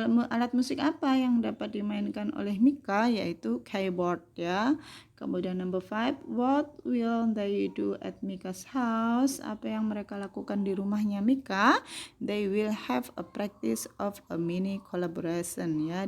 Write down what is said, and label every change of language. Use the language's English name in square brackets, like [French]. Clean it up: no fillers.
[Indonesian] Alat musik apa yang dapat dimainkan oleh Mika? Yaitu keyboard ya. Kemudian [English] number 5, what will they do at Mika's house? [Indonesian] Apa yang mereka lakukan di rumahnya Mika? [English] They will have a practice of a mini collaboration ya.